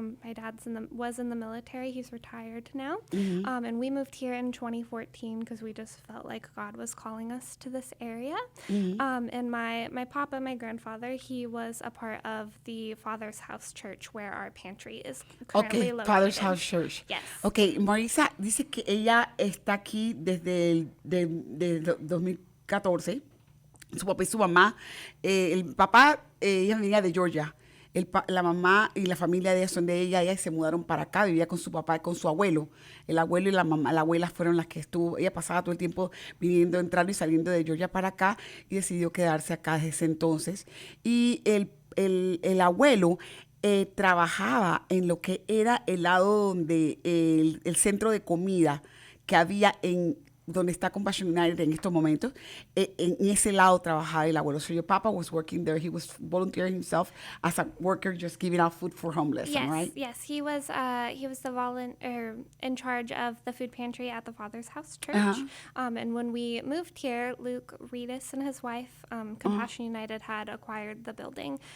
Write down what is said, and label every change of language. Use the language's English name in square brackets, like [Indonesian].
[English] My dad was in the military. He's retired now. Mm-hmm. And we moved here in 2014 because we just felt like God was calling us to this area. Mm-hmm. And my Papa, my grandfather, he was a part of the Father's House Church where our pantry is currently located. Father's House Church. Yes. [Spanish] Okay, Morrisa dice que ella está aquí desde el 2014. Su papá y su mamá. El papá, ella venía de Georgia. La mamá y la familia de ella son de ella se mudaron para acá, vivía con su papá y con su abuelo. El abuelo y la abuela fueron las que estuvo. Ella pasaba todo el tiempo viniendo, entrando y saliendo de Georgia para acá y decidió quedarse acá desde ese entonces. Y el abuelo trabajaba en lo que era el lado donde el centro de comida que había donde está Compassion United en estos momentos, en ese lado trabajaba el abuelo. [English] So your papa was working there. He was volunteering himself as a worker, just giving out food for homeless, right? Yes, he was the volunteer in charge of the food pantry at the Father's House Church. Uh-huh. And when we moved here, Luke Reedus and his wife, Compassion United, had acquired the building.